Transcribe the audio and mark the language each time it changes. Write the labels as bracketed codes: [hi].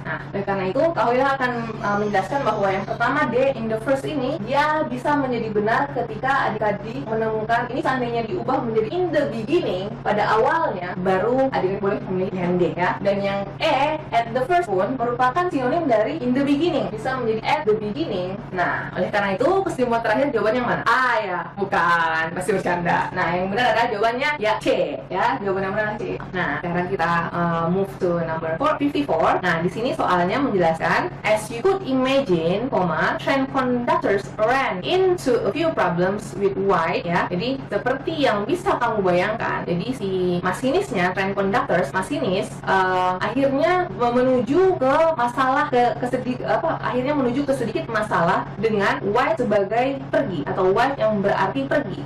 [id] Nah, oleh karena itu Kak Aurelia akan menjelaskan bahwa yang pertama D in the first ini dia bisa menjadi benar ketika adik-adik menemukan ini seandainya diubah menjadi in the beginning pada awalnya, baru adik-adik boleh memilih yang D ya. Dan yang E at the first pun merupakan sinonim dari in the beginning, bisa menjadi at the beginning. Nah, oleh karena itu kesimpulan terakhir jawaban yang mana? A ya, bukan, pasti bercanda. Nah, yang benar adalah jawabannya ya C ya, jawaban yang benar adalah C. Nah, sekarang kita [en] move to number 54. [id] Nah, di sini soalnya menjelaskan [en] as you could imagine, train conductors ran into a few problems with white [id] ya. Jadi seperti yang bisa kamu bayangkan. Jadi si masinisnya, train conductors, masinis akhirnya menuju ke masalah akhirnya menuju ke sedikit masalah dengan white sebagai pergi atau white yang berarti pergi.